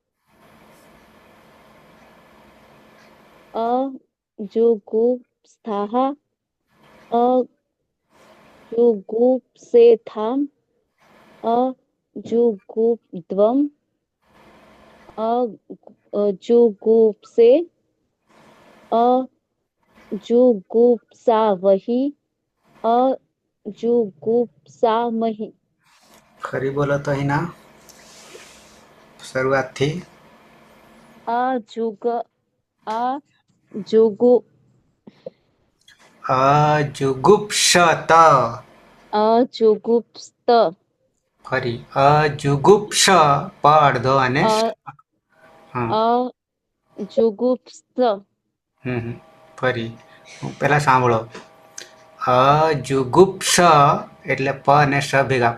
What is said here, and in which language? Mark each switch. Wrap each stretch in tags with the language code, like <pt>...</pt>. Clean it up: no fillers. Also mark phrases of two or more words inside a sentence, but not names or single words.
<sa>अजुगुप्स्थाः अजुगुप्सेथाम् अजुगुप्द्वम् अजुगुप्से अजुगुप्सावहि अजुगुप्सामहि.</sa> <gu>ખરી બોલો તો હીના, શરૂઆતથી.</gu> <sa>अजुग अजुगु અજુગુપ્સત. अजुगुप्स्त</sa> <gu>ફરી અજુગુપ્સ, પ અડધો અને હા.</gu> <sa>अजुगुप्स्त</sa> <gu>ફરી પેલા સાંભળો. અજુગુપ્સ એટલે પ અને સ ભેગા.</gu>